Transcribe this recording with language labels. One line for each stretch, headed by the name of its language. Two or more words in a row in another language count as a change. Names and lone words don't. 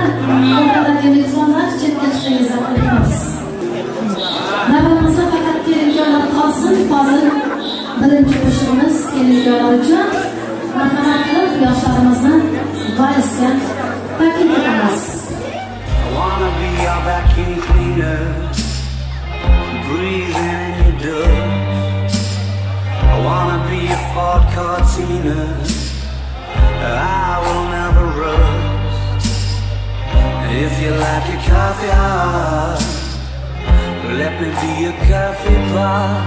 Uzbek: O'rtadagi mehmonlar chetga chiqingizlar iltimos. Navbatimizni faqat kelinlar qolsin. Hozir birinchi qo'shiqimiz kelinlar uchun marhamat qilib yoshlarimizni valsga taklif etamiz.
English: I wanna be your vacuum cleaner, breathing in your dust. I wanna be a Ford Cortina, I will never rust. If you like your coffee hot, let me be your coffee pot.